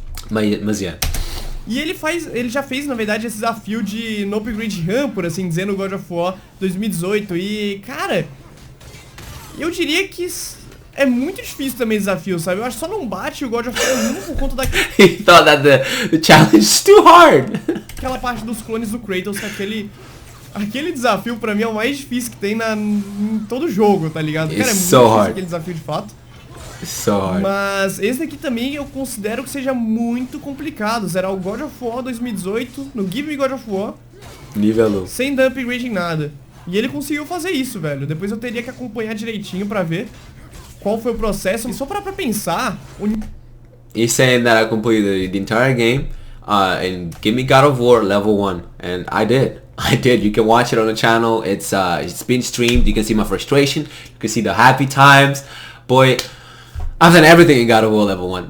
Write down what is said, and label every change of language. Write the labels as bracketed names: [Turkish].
[Portuguese] Mas yeah. E ele já fez, na verdade, esse desafio de no upgrade run, por assim dizer, no God of War 2018. E, cara, eu diria que é muito difícil também desafio, sabe? Eu acho que só não bate o God of War 1 por conta daquele... [English] He thought that the challenge is too hard. [Portuguese] Aquela parte dos clones do Kratos, aquele desafio pra mim é o mais difícil que tem em todo jogo, tá ligado? Cara, é muito difícil aquele desafio de fato. [English] So hard. [Portuguese] Mas esse daqui também eu considero que seja muito complicado. Será o God of War 2018 no Give Me God of War. Nível. Sem dar upgrade em nada. E ele conseguiu fazer isso, velho. Depois eu teria que acompanhar direitinho pra ver qual foi o processo. E só pra pensar... [English] He's saying that I completed the entire game and give me God of War level 1. And I did. You can watch it on the channel. It's been streamed. You can see my frustration. You can see the happy times. Boy, I've done everything in God of War level 1.